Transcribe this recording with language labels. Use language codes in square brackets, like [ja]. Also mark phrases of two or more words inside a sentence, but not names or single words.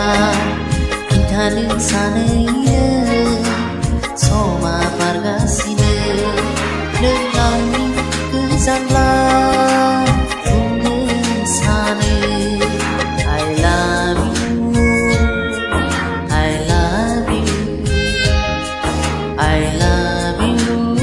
[brx] खिन्थानो सानैनो समा बारगासिनो नों आंनि गोजानब्ला बुंनो सानो [en] I love you I love you I love you